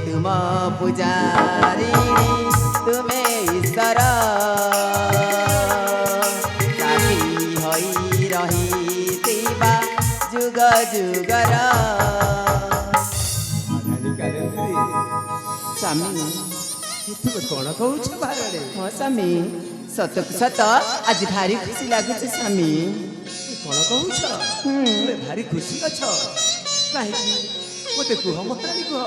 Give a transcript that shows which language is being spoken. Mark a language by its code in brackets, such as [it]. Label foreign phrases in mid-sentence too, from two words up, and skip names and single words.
[or] ପୂଜାରୀ ତୁମେ ଈଶ୍ୱର ସାଥୀ ହୋଇ ରହିଥିବା ଯୁଗ ଯୁଗର ମହାରାଣୀ କାଲେନ୍ଦ୍ରୀ ସ୍ୱାମୀ ତୁମେ କଣ କହୁଛ ମହାରାଣୀ? ହଁ ସ୍ୱାମୀ ସତକୁ ସତ ଆଜି ଭାରି ଖୁସି ଲାଗୁଛି ସ୍ୱାମୀ। କଣ କହୁଛ? ତୁମେ ଭାରି ଖୁସି ଅଛ କାହିଁକି ମୋତେ କୁହ ମହାରାଣୀ କୁହ।